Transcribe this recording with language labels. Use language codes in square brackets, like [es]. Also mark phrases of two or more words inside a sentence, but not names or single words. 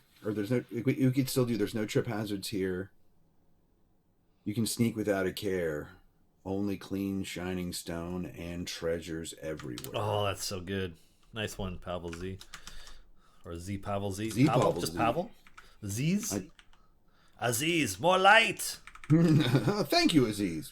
[en] Or there's no... You could still do... There's no trip hazards here. You can sneak without a care. Only clean, shining stone and treasures everywhere. Oh, that's so good. Nice one, Pavel Z. Or Z Pavel Z. Z Pavel? Pavel Just Z. Pavel? Aziz? Aziz, more light! Thank you, Aziz.